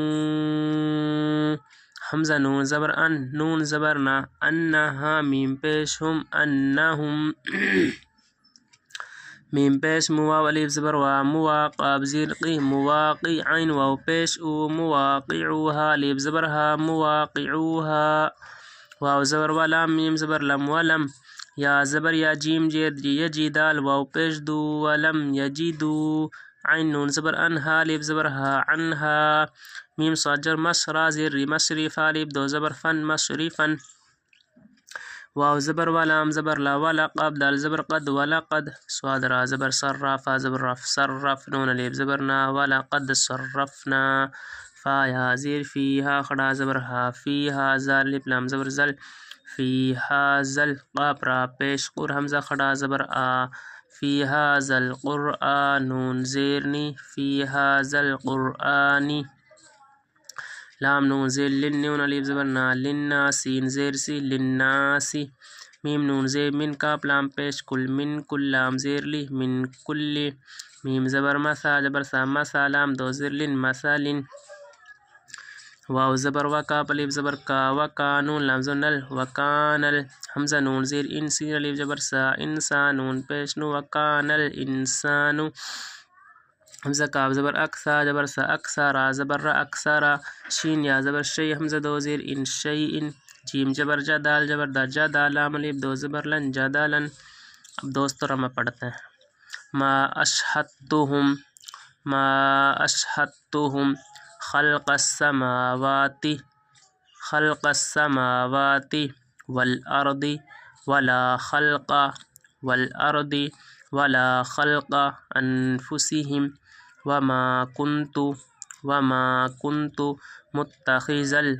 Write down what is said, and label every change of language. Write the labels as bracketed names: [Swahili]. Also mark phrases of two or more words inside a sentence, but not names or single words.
[Urdu] حمزہ نون زبر ان، نون زبر نا، انہا۔ میم پیش ہم، انہم۔ میم پیش مو، واو الف زبر وا، موا۔ قاف زیر قی، مواقی۔ عین واو پیش او، مواقعوها۔ الف زبر ہا، مواقعوها۔ واو زبر وا، لام میم زبر لم، ولم۔ یا زبر یا، جیم جید جی، یجی۔ دال واو پیش دو، ولم یجدو۔ عین نون زبر ان، ہا الف زبر ہا، عنہا۔ میم صاد جر مش، را زیر ری، مشرف۔ الف دو زبر فن، مشرفن۔ واو زبر ولام زبر لا ولقب دال زبر قد ولقد صاد را زبر صرف فا زبر رف صرف نون الف زبر نا ولقد صرفنا فا یا زیر فیها خڑا زبر ها فیها زال الف لام زبر زل فیها زل قاف را پیش قر حمزہ خڑا زبر آ فیها زل قرآن نون زیرنی فیها زل قرآنی لام نون زیر لن نون الف زبر نا لنا سین زیر سی لناسی میم نون زیر من کاف لام پیش کل من کل لام زیر لی من کل میم زبر مسا جبر سا مسا لام دو زیر لن مسا لن واو زبر وکا الف زبر کا وکا نون لام زبر نل وکانل حمزہ نون زیر ان سین الف زبر سا انسان نون پیش نو وکانل انسانو حمزہ کاف زبر اکسا جبر سا اکسا را زبر را اکسارا شین یا زبر شی حمزہ دو زیر ان شی ان جیم جبر جا دال جبر دا جا دال لام الف دو زبر لن جا دالن اب دوستو رمہ پڑھتے ہیں [Arabic] ما اشہدتہم خلق السماوات والارض ولا خلق انفسهم وما كنت متخذ